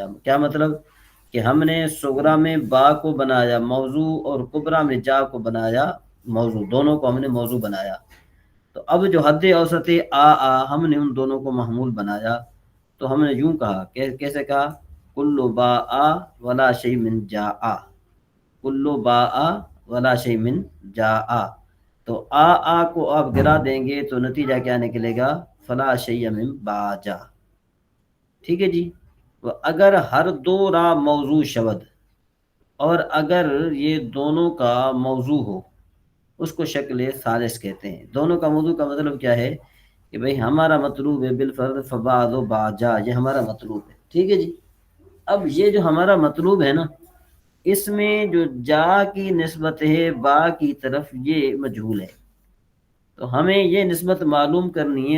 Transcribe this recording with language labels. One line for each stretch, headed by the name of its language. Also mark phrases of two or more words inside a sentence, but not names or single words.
Urdu: کیا مطلب؟ کہ ہم نے صغرا میں با کو بنایا موضوع اور کبرا میں جا کو بنایا موضوع، دونوں کو ہم نے موضوع بنایا۔ تو اب جو حد اوسط ہم نے ان دونوں کو محمول بنایا، تو ہم نے یوں کہا، کیسے کہا؟
Arabic: کلو با ولا شیء من جا، کلو با ولا شیء من جا،
Urdu: تو کو آپ گرا دیں گے تو نتیجہ کیا نکلے گا؟
Arabic: فلا شیء من باجا،
Urdu: ٹھیک ہے جی؟
Persian: تو اگر ہر دو را موضوع شود،
Urdu: اور اگر یہ دونوں کا موضوع ہو، اس کو شکل ثالث کہتے ہیں۔ دونوں کا موضوع کا مطلب کیا ہے کہ بھئی ہمارا مطلوب ہے بالفرض
Arabic: فبعض و باجا،
Urdu: یہ ہمارا مطلوب ہے، ٹھیک ہے جی؟ اب یہ جو ہمارا مطلوب ہے نا، اس میں جو جا کی نسبت ہے با کی طرف، یہ مجہول ہے، تو ہمیں یہ نسبت معلوم کرنی ہے۔